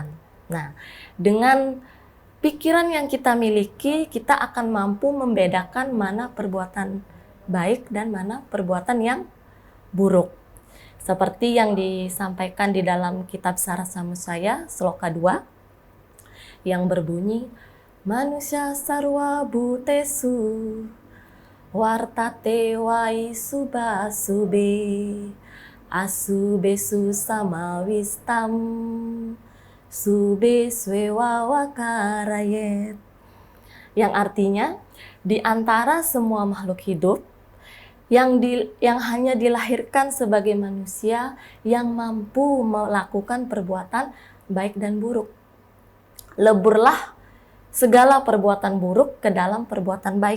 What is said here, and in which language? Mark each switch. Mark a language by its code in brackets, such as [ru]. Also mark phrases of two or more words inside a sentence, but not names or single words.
[id] Nah, dengan pikiran yang kita miliki, kita akan mampu membedakan mana perbuatan baik dan mana perbuatan yang buruk. Seperti yang disampaikan di dalam kitab Sarasamudaya, sloka 2, yang berbunyi, [sa] Manusia sarwa bhutesu wartate wai suba sube asubesu samawistam sube swewa wakarayet. [id] Yang artinya, di antara semua makhluk hidup yang hanya dilahirkan sebagai manusia yang mampu melakukan perbuatan baik dan buruk. Leburlah segala perbuatan buruk ke dalam perbuatan baik.